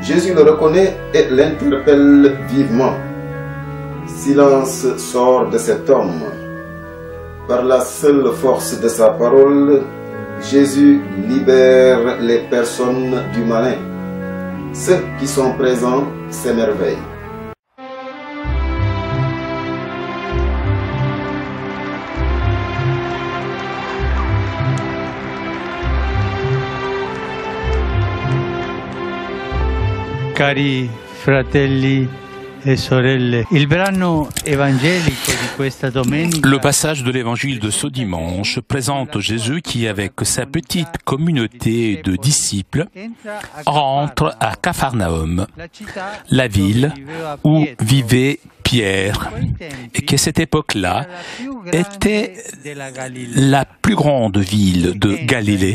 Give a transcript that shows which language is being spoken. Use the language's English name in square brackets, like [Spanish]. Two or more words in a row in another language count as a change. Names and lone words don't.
[French] Jésus le reconnaît et l'interpelle vivement. Silence sort de cet homme. Par la seule force de sa parole, Jésus libère les personnes du malin. Ceux qui sont présents s'émerveillent. [Italian] Cari fratelli e sorelle, il brano evangelico di questa domenica. [French] Le passage de l'évangile de ce dimanche présente Jésus qui, avec sa petite communauté de disciples, rentre à Capharnaüm, la ville où vivait Pierre, et qu'à cette époque-là était la plus grande ville de Galilée.